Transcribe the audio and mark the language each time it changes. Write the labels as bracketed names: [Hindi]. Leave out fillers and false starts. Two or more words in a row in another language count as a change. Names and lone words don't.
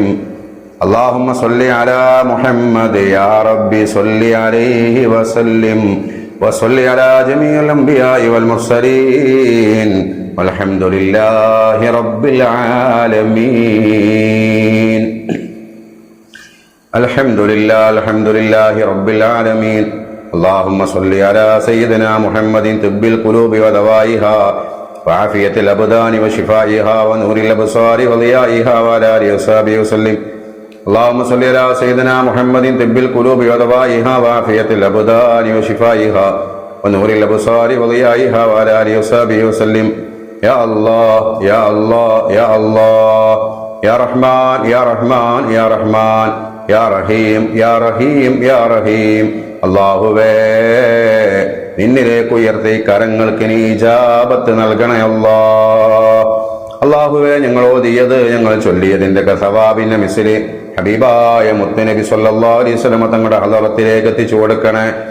[Arabic] اللهم صل على محمد يا رب صل عليه وسلم. وصل على جميع الأنبياء والمرسلين والحمد لله رب العالمين. الحمد لله رب العالمين. اللهم صل على سيدنا محمد طب القلوب ودوائها وعافية الأبدان وشفائها ونور الأبصار وضيائها وعلى آله وصحبه وسلم. اللهم صل على سيدنا محمد طب القلوب ودوائها وعافية الأبدان وشفائها ونور الأبصار وضيائها وعلى آله وصحبه وسلم. يا الله يا الله يا الله يا رحمن يا رحمن يا رحمن يا رحيم يا رحيم يا رحيم. [Malayalam] അല്ലാഹുവേ, നിന്നിലേക്ക് ഉയർത്തി കരങ്ങൾക്ക് നീ ഇജാബത്ത് നൽകണേ അല്ലാഹ്. അല്ലാഹുവേ, ഞങ്ങൾ ഓതിയത് ഞങ്ങൾ ചൊല്ലിയതിന്റെ സവാബിന്റെ മിസ്ലി ഹബീബായ മുത്തുനബി [Arabic] صلى الله عليه وسلم [Malayalam] തങ്ങളുടെ ഹളറത്തിലേക്ക് എത്തിച്ചു കൊടുക്കണേ.